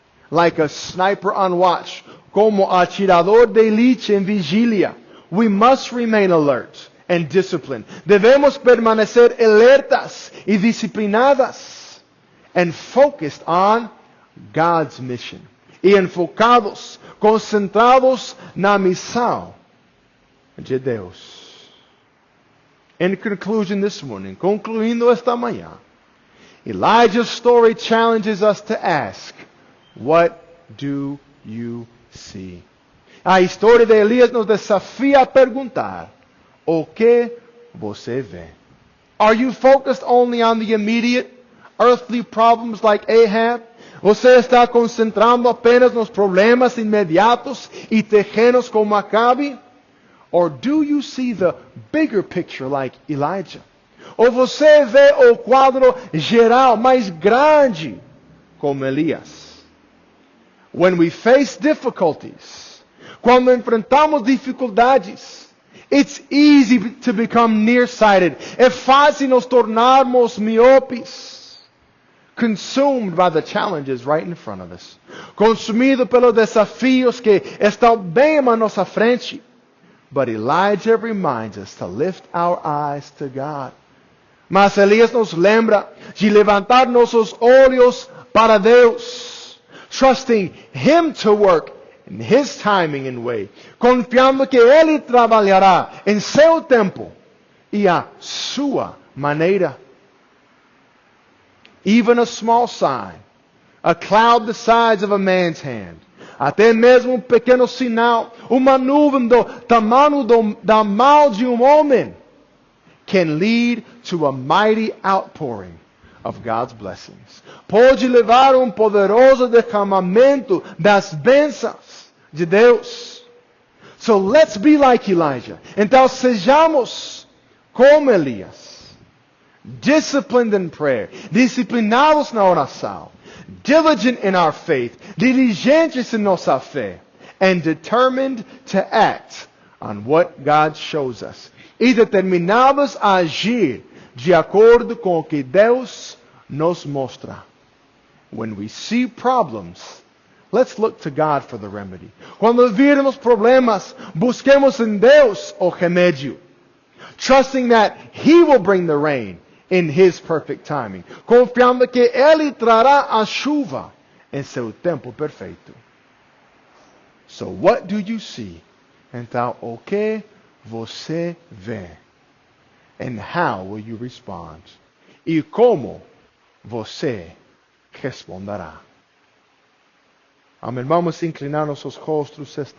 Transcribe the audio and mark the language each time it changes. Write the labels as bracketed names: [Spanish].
[English] Like a sniper on watch, [Portuguese] como atirador de elite em vigília, [English] we must remain alert and disciplined. [Portuguese] Devemos permanecer alertas e disciplinadas, [English] and focused on God's mission. [Portuguese] E enfocados, concentrados na missão de Deus. [English] In conclusion this morning, [Portuguese] concluindo esta manhã, [English] Elijah's story challenges us to ask, what do you see? [Portuguese] A história de Elias nos desafia a perguntar, o que você vê? [English] Are you focused only on the immediate earthly problems like Ahab? [Portuguese] Você está concentrando apenas nos problemas imediatos e terrenos como Acabe? [English] Or do you see the bigger picture like Elijah? [Portuguese] Ou você vê o quadro geral mais grande como Elias? [English] When we face difficulties, [Portuguese] quando enfrentamos dificuldades, [English] it's easy to become nearsighted. [Portuguese] É fácil nos tornarmos miopes, [English] consumed by the challenges right in front of us, [Portuguese] consumido pelos desafios que estão bem à nossa frente. [English] But Elijah reminds us to lift our eyes to God. [Portuguese] Mas Elias nos lembra de levantar nossos olhos para Deus, [English] trusting Him to work in His timing and way, [Portuguese] confiando que Ele trabalhará em seu tempo e a sua maneira. [English] Even a small sign, a cloud the size of a man's hand, [Portuguese] até mesmo pequeno sinal, uma nuvem do tamanho da mão de homem, [English] can lead to a mighty outpouring of God's blessings. [Portuguese] Pode levar poderoso derramamento das bênçãos de Deus. [English] So let's be like Elijah. [Portuguese] Então sejamos como Elias. [English] Disciplined in prayer. [Portuguese] Disciplinados na oração. [English] Diligent in our faith. [Portuguese] Diligentes em nossa fé. [English] And determined to act on what God shows us. [Portuguese] E determinados a agir de acordo com o que Deus nos mostra. [English] When we see problems, let's look to God for the remedy. [Portuguese] Quando virmos problemas, busquemos em Deus o remédio. [English] Trusting that He will bring the rain in His perfect timing. [Portuguese] Confiando que Ele trará a chuva em seu tempo perfeito. [English] So what do you see? [Portuguese] Então, o que você vê? [English] And how will you respond? [Portuguese] E como você responderá? Amém. Vamos inclinar nossos rostos esta